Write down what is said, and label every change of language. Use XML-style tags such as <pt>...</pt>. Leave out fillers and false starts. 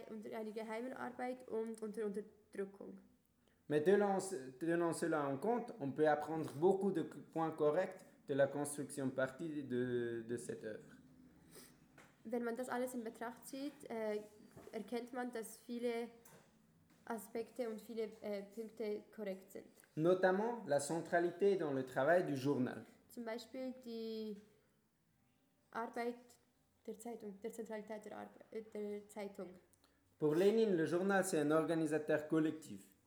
<de>Unter einer geheimen Arbeit und unter Unterdrückung.</de> <fr>Mais tenant cela en compte, on peut apprendre beaucoup de points corrects de la construction partie de cette œuvre.</fr> <de>Wenn man das alles in Betracht zieht, erkennt man, dass viele Aspekte und viele Punkte korrekt sind.</de> <fr>Notamment la centralité dans le travail du journal.</fr> <de>Zum Beispiel die Arbeit der Zeitung, der Zentralität der Zeitung.</de> <fr>Pour Lénine, le journal, c'est un organisateur collectif.</fr>